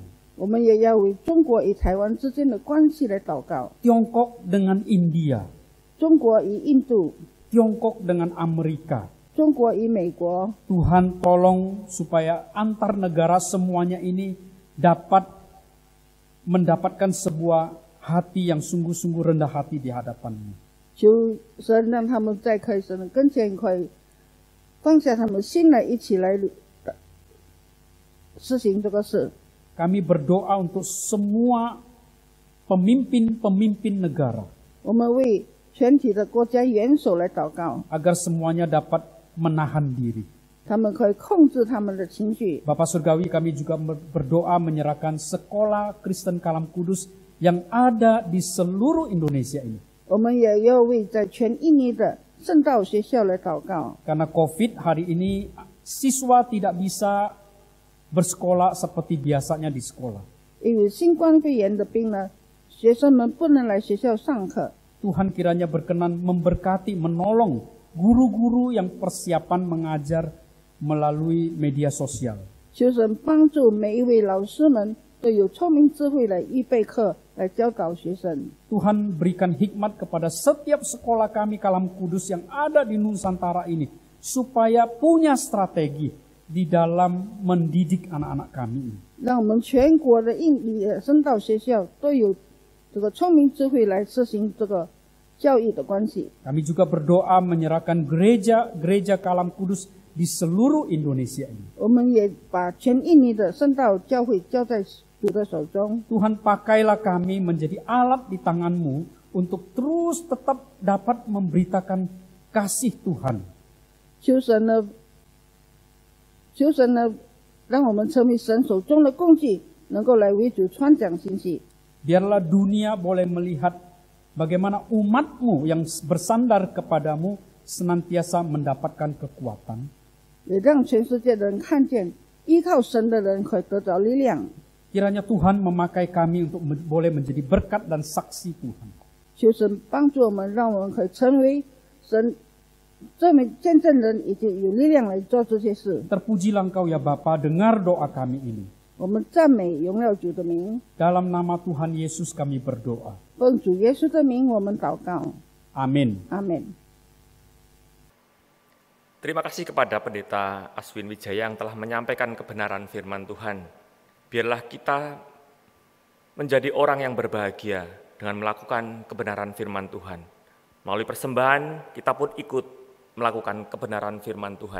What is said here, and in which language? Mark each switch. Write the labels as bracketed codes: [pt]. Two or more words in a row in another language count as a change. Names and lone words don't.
[zh] 我们也要为中国与台湾之间的关系来祷告， [id] Tiongkok dengan India. [zh] 中国与印度， [id] Tiongkok dengan Amerika. [zh] 中国与美国。 [id] Tuhan tolong supaya antar negara semuanya ini dapat mendapatkan sebuah hati yang sungguh-sungguh rendah hati di hadapan-Mu. [zh] 求神让他们在可以神的跟前可以放下他们心来，一起来实行这个事。 [id] Kami berdoa untuk semua pemimpin-pemimpin negara [zh] 我们为全体的国家元首来祷告， [id] agar semuanya dapat menahan diri. [zh] 他们可以控制他们的情绪。 [id] Bapak Surgawi, kami juga berdoa menyerahkan sekolah Kristen Kalam Kudus yang ada di seluruh Indonesia ini. [zh] 我们也要为在全印尼的圣道学校来祷告， [id] Karena COVID hari ini siswa tidak bisa bersekolah seperti biasanya di sekolah. [zh] 因为新冠肺炎的病呢，学生们不能来学校上课。 [id] Tuhan kiranya berkenan memberkati, menolong guru-guru yang persiapan mengajar melalui media sosial. [zh] 求神帮助每一位老师们都有聪明智慧来预备课，来教导学生。 [id] Tuhan berikan hikmat kepada setiap sekolah kami Kalam Kudus yang ada di Nusantara ini, supaya punya strategi di dalam mendidik anak-anak kami ini. [zh] 让我们全国的印尼的圣道学校都有这个聪明智慧来实行这个教育的关系。 [id] Kami juga berdoa menyerahkan gereja Kalam Kudus di seluruh Indonesia ini. [zh] 我们也把全印尼的圣道教会交在主的手中。 [id] Tuhan, pakailah kami menjadi alat di tangan-Mu untuk terus tetap dapat memberitakan kasih Tuhan. [zh] 求神呢，让我们成为神手中的工具，能够来为主传讲信息。 [id] Biarlah dunia boleh melihat bagaimana umat-Mu yang bersandar kepadamu senantiasa mendapatkan kekuatan. [zh] 也让全世界的人看见，依靠神的人可以得到力量。 [id] Kiranya Tuhan memakai kami untuk boleh menjadi berkat dan saksi Tuhan. [zh] 求神帮助我们，让我们可以成为神证明见证人，以及有力量来做这些事。 [id] Terpujilah Engkau ya Bapa, dengar doa kami ini. [zh] 我们赞美荣耀主的名， [id] Dalam nama Tuhan Yesus kami berdoa. [zh] 奉主耶稣的名，我们祷告， [id] Amin. [zh] 阿门。 [id] Terima kasih kepada Pendeta Aswin Wijaya yang telah menyampaikan kebenaran firman Tuhan. Biarlah kita menjadi orang yang berbahagia dengan melakukan kebenaran firman Tuhan. Melalui persembahan, kita pun ikut melakukan kebenaran firman Tuhan.